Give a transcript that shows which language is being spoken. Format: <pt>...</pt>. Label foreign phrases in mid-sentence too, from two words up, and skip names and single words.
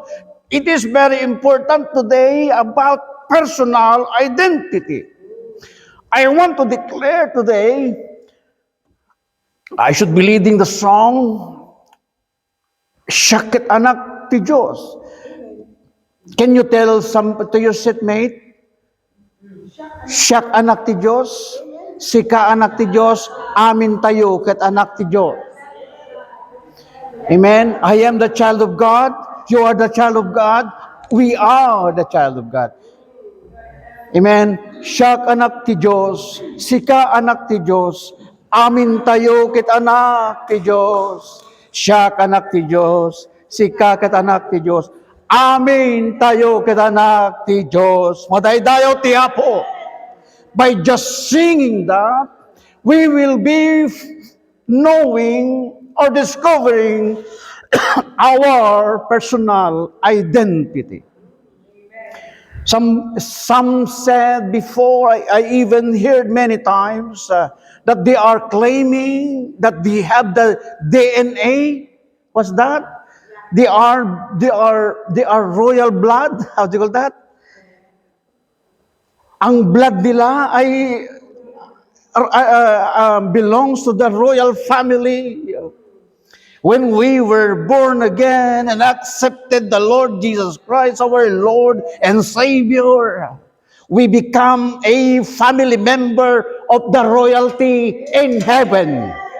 <en>It is very important today about personal identity. I want to declare today, I should be leading the song,</en> <ilo>Syakit Anak ti Diyos.</ilo> <en>Can you tell to your seatmate,</en> <ilo>Syak anak ti Diyos, sika anak ti Diyos, amin tayo ket anak ti Diyos.</ilo> <en>Amen? I am the child of God, you are the child of God, we are the child of God. Amen?</en> <ilo>Syak anak ti Diyos, sika anak ti Diyos, amin tayo ket anak ti Diyos. Syak anak ti Diyos, sika ket anak ti Diyos, amin tayo ket anak ti Diyos. Madaydayo ti Apo.</ilo> <en>By just singing that, we will be knowing or discovering our personal identity. Some said before, I even heard many times that they are claiming that they have the DNA. What's that? They are royal blood. How do you call that? Ang blood nila ay belongs to the royal family. When we were born again and accepted the Lord Jesus Christ, our Lord and Savior, we become a family member of the royalty in heaven.</en>